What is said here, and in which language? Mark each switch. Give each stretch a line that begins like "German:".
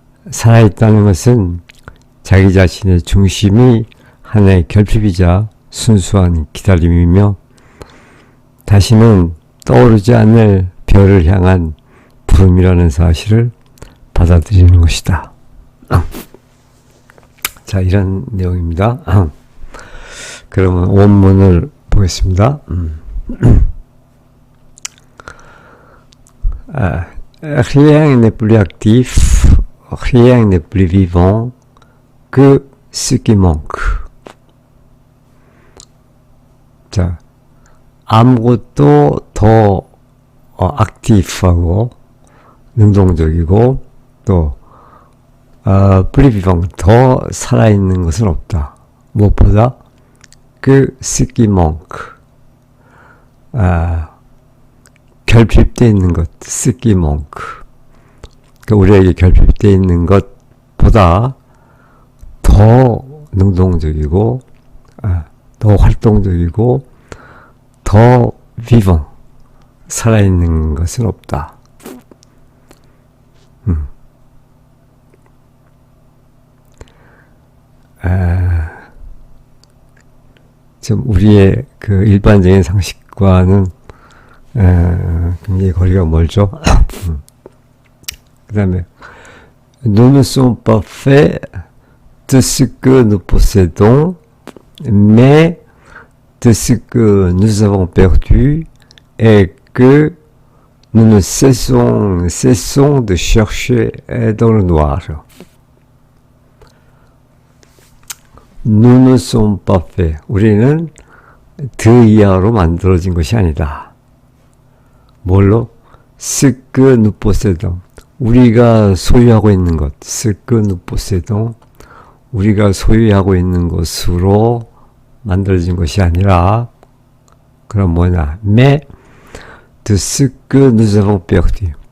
Korean: 살아있다는 것은 자기 자신의 중심이 하나의 결핍이자 순수한 기다림이며 다시는 떠오르지 않을 별을 향한 부름이라는 사실을 받아들이는 것이다. 자, 이런 내용입니다. 그러면 원문을 보겠습니다.
French: Rien n'est plus actif, rien n'est plus vivant que ce qui manque.
Korean: 자, 아무것도 더 액티브하고 능동적이고 또
French: plus vivant,
Korean: 더 살아있는 것은 없다. 무엇보다 그
French: ce qui manque,
Korean: 결핍되어 있는 것, ce qui manque, 우리에게 결핍되어 있는 것보다 더 능동적이고 더 활동적이고 더 vivant, 살아있는 것은 없다. 좀 우리의 그 일반적인 상식과는 굉장히 거리가 멀죠. 그 다음에
French: Nous ne sommes pas faits de ce que nous possédons, mais de ce que nous avons perdu et que nous ne cessons de chercher dans le noir. Nous ne sommes pas faits.
Korean: 우리는 드 이하로 만들어진 것이 아니다. 뭘로?
French: Ce que nous possédons.
Korean: 우리가 소유하고 있는 것.
French: Ce que nous possédons.
Korean: 우리가 소유하고 있는 것으로 만들어진 것이 아니라, 그럼 뭐냐?
French: Mais de ce que nous avons perdu.